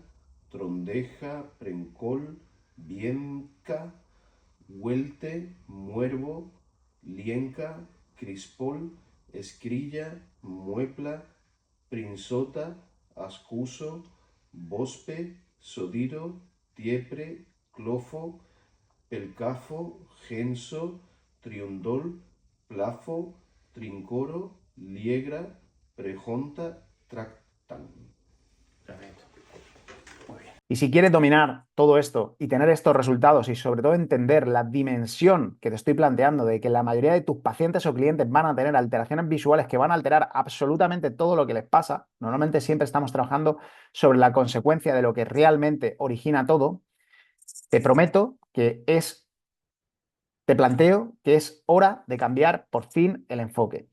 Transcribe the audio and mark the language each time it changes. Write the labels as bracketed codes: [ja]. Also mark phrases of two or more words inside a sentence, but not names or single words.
[es] trondeja, prencol, vienca, huelte, muervo, lienca, crispol, escrilla, muepla, prinsota, ascuso, bospe, sodiro, tiepre, clofo, pelcafo, genso, triundol, plafo, trincoro, liegra, prejonta, tractan. Perfecto. Y si quieres dominar todo esto y tener estos resultados y sobre todo entender la dimensión que te estoy planteando de que la mayoría de tus pacientes o clientes van a tener alteraciones visuales que van a alterar absolutamente todo lo que les pasa, normalmente siempre estamos trabajando sobre la consecuencia de lo que realmente origina todo, te prometo que te planteo que es hora de cambiar por fin el enfoque.